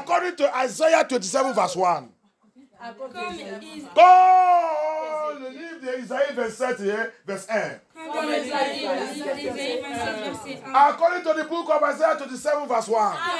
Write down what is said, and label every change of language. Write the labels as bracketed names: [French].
[English] According to Isaiah 27, verse 1. [French] Dans le livre d'Isaïe 27, verse 1. [English] According to the book of Isaiah 27, verse 1.